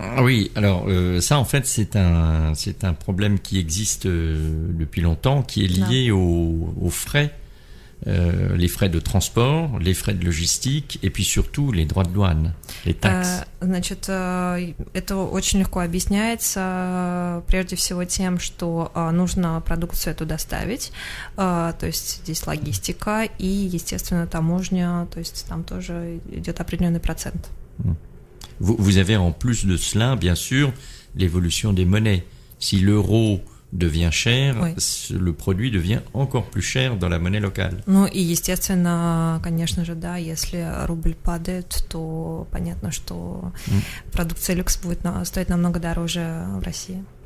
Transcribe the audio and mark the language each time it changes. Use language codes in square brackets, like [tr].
[fr] Oui, alors ça en fait c'est un problème qui existe depuis longtemps, qui est lié aux frais, les frais de transport, les frais de logistique et puis surtout les droits de douane, les taxes. [ru] Значит, это очень легко объясняется прежде всего тем, что нужно продукцию эту доставить, то есть здесь логистика и, естественно, таможня, то есть там тоже идет определенный процент. [fr] Vous avez en plus de cela, bien sûr, l'évolution des monnaies. Si l'euro devient cher, oui. Le produit devient encore plus cher dans la monnaie locale. [ru] Ну и, естественно, конечно же, да, если рубль падает, то понятно, что продукция люкс будет стоить намного дороже в России.